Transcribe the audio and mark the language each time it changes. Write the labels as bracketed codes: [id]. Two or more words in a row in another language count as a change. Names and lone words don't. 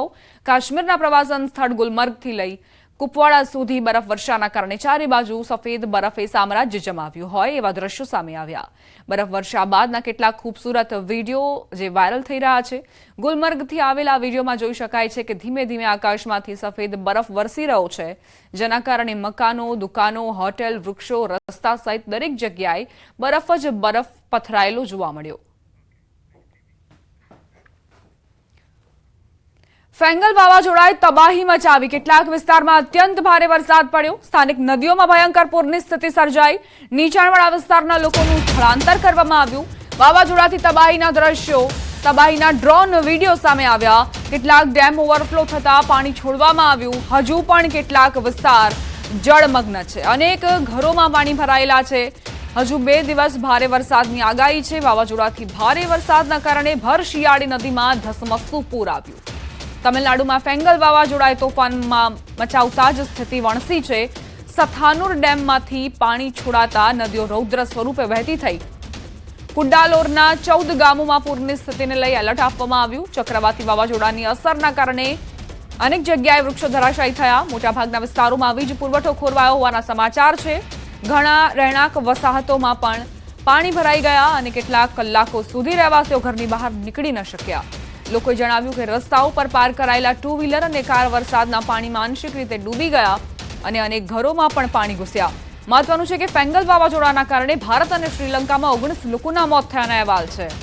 [gu] કાશ્મીરના પ્રવાસન સ્થળ ગુલમર્ગથી લઈ કુપવાડા સુધી બરફવર્ષાના કારણે ચારે બાજુ સફેદ બરફે સામ્રાજ્ય જમાવ્યું હોય એવા દૃશ્યો સામે આવ્યા। બરફવર્ષા બાદના કેટલાક ખૂબસૂરત વીડિયો જે વાયરલ થઈ રહ્યા છે। ગુલમર્ગથી આવેલા વીડિયોમાં જોઈ શકાય છે કે ધીમે ધીમે આકાશમાંથી સફેદ બરફ વરસી રહ્યો છે, જેના કારણે મકાનો, દુકાનો, હોટેલ, વૃક્ષો, રસ્તા સહિત દરેક જગ્યાએ બરફ જ બરફ પથરાયેલો જોવા મળ્યો। ફેંગલ વાવાઝોડાએ તબાહી મચાવી। કેટલાક વિસ્તારમાં અત્યંત ભારે વરસાદ પડ્યો। સ્થાનિક નદીઓમાં ભયંકર પૂરની સ્થિતિ સર્જાઈ। નીચાણવાળા વિસ્તારના લોકોનું સ્થળાંતર કરવામાં આવ્યું। વાવાઝોડાથી તબાહીના દ્રશ્યો, તબાહીના ડ્રોન વિડીયો સામે આવ્યા। કેટલાક ડેમ ઓવરફ્લો થતા પાણી છોડવામાં આવ્યું। હજુ પણ કેટલાક વિસ્તાર જળમગ્ન છે। અનેક ઘરોમાં પાણી ભરાયેલા છે। હજુ 2 દિવસ ભારે વરસાદની આગાહી છે। વાવાઝોડાથી ભારે વરસાદના કારણે ભર શિયાળી નદીમાં ધસમસતું પૂર આવ્યું। તમિલનાડુમાં ફેંગલ વાવાઝોડાએ તોફાનમાં મચાવતા જ સ્થિતિ વણસી છે। સથાનુર ડેમમાંથી પાણી છોડાતા નદીઓ રૌદ્ર સ્વરૂપે વહેતી થઈ। કુડ્ડાલોરના 14 ગામોમાં પૂરની સ્થિતિને લઈ એલર્ટ આપવામાં આવ્યું। ચક્રવાતી વાવાઝોડાની અસરના કારણે અનેક જગ્યાએ વૃક્ષો ધરાશાયી થયા। મોટાભાગના વિસ્તારોમાં વીજ પુરવઠો ખોરવાયો હોવાના સમાચાર છે। घणा રહેણાંક વસાહતોમાં પણ પાણી ભરાઈ ગયા અને કેટલાક કલાકો સુધી રહેવાસીઓ ઘરની બહાર નીકળી ન શક્યા। લોકોએ જણાવ્યું કે રસ્તાઓ પર પાર્ક કરાયેલા 2 વ્હીલર અને કાર વરસાદના પાણીમાં આંશિક રીતે ડૂબી ગયા અને અનેક ઘરોમાં પણ પાણી ઘૂસ્યા। મહત્વનું છે કે ફેંગલ વાવાઝોડાના કારણે ભારત અને શ્રીલંકામાં 19 લોકોના મોત થયાના અહેવાલ છે।